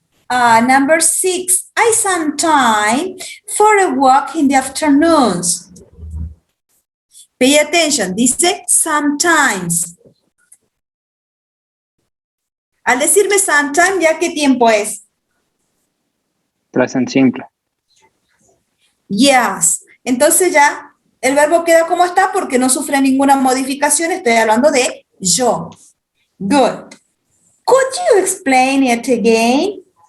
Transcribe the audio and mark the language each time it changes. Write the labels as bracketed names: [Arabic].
[English] Number 6, I some time for a walk in the afternoons. Pay attention, [Spanish] dice [English] sometimes. [Spanish] Al decirme sometime, ¿ya qué tiempo es? [English] Present simple. Yes. [Spanish] Entonces ya el verbo queda como está porque no sufre ninguna modificación. Estoy hablando de yo. [English] Good. Could you explain it again?